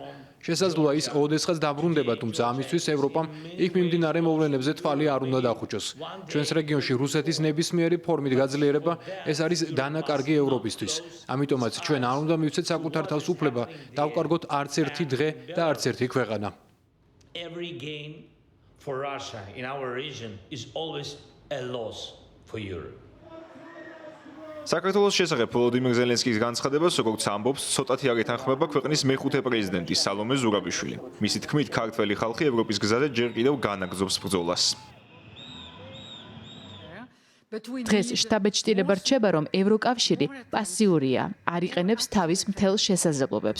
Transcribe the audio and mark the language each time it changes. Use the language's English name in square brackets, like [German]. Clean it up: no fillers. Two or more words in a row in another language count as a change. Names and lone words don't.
[Georgian] შესაძლოა ის ოდესღაც დაბრუნდება, თუმცა ამისთვის ევროპამ იქ მიმდინარე მოვლენებზე თვალი არ უნდა დახუჭოს. ჩვენს რეგიონში რუსეთის ნებისმიერი ფორმით გაძლიერება ეს არის დანაკარგი ევროპისთვის. ამიტომაც ჩვენ არ უნდა მივცეთ საკუთარ თავს უფლება დავკარგოთ არც ერთი დღე და არც ერთი ქვეყანა. [English] Every gain for Russia in our region is always a loss for Europe. [Georgian] საქართველოს შესახებ ვოლოდიმირ ზელენსკის განცხადებას, როგორც ამბობს, ცოტათი არ ეთანხმება ქვეყნის მეხუთე პრეზიდენტი სალომე ზურაბიშვილი. მისი თქმით, ქართველი ხალხი ევროპის გზაზე ჯერ კიდევ განაგრძობს ბრძოლას. დღეს შტაბ-ჭრილება რჩება, რომ ევროკავშირი პასიურია, არ იყენებს თავის მთელ შესაძლებლობებს.